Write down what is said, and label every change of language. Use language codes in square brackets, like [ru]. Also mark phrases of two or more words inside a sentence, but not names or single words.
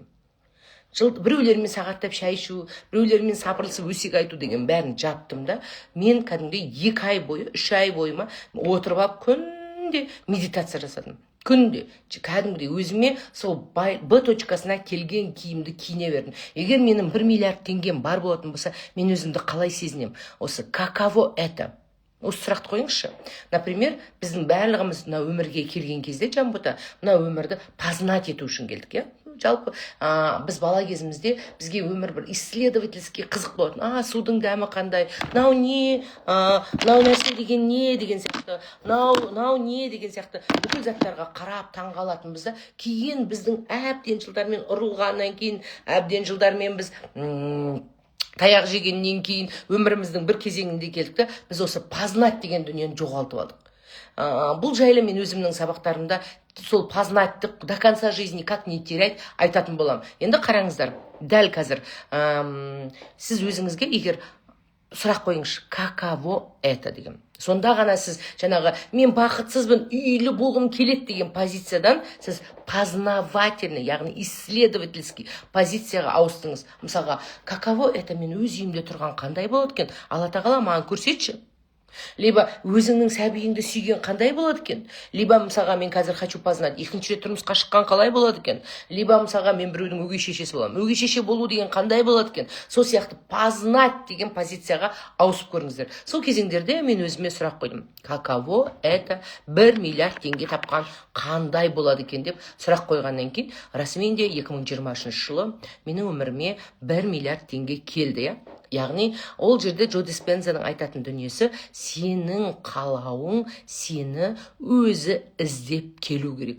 [kk] Біреулермен сағаттап шай ішу, біреулермен сапырылысып өсек айту деген бәрін жаттым да, мен кәдімгідей 2 ай бойы, 3 ай бойыма отырып алып күнде медитация жасадым. Күнде, кәдімгідей өзіме сол Б точкасына келген киімді киіне бердім. Егер менің 1 миллиард теңгем бар болатын болса, мен өзімді қалай сезінем? [ru] Осы каково это? [kk] Осы сұрақты қойыңызшы. Например, біздің барлығымыз мына өмірге келген кезде, Жанбота, мына өмірді познать ету үшін келдік, жалпы біз бала кезімізде бізге өмір бір исследовательский қызық болатын. Судың дәмі қандай, мынау не, мынау нәрсе деген не деген сияқты, мынау не деген сияқты бүкіл заттарға қарап таңғалатынбыз да. Кейін біздің әбден жылдармен ұрылғаннан кейін, әбден жылдармен біз таяқ жегеннен кейін өміріміздің бір кезеңінде келдік та, біз осы познать деген дүниені жоғалтып алдық. Бұл жайлы мен өзімнің сабақтарымда сол познатьты [ru] до конца жизни как не терять [kk] айтатын боламын. Енді қараңыздар, дәл қазір сіз өзіңізге егер сұрақ қойыңызшы, [ru] каково это деген. [kk] Сонда ғана сіз жаңағы мен бақытсызбын, үйлі болғым келеді деген позициядан сіз познавательный, яғни исследовательский позицияға ауыстыңыз. Мысалға, [ru] каково это, [kk] мен өз үйімде тұрған қандай болады екен? Алла тағала маған көрсетші. Либо өзіңнің сәбиіңді сүйген қандай болады екен? Либо мысалға мен қазір [ru] хочу познать, [kk] екінші рет тұрмысқа шыққан қалай болады екен? Либо мысалға мен біреудің өгей шешесі боламын. Өгей шеше болу деген қандай болады екен? Сол сияқты познать деген позицияға ауысып көріңіздер. Сол кезеңдерде мен өзіме сұрақ қойдым. [ru] Каково это [kk] 1 миллиард теңге тапқан қандай болады екен деп сұрақ қойғаннан кейін, расымен де 2023 жылы менің өміріме 1 миллиард теңге келді, яғни ол жерде Джо Диспензаның айтатын дүниесі, сенің қалауың сені өзі іздеп келу керек.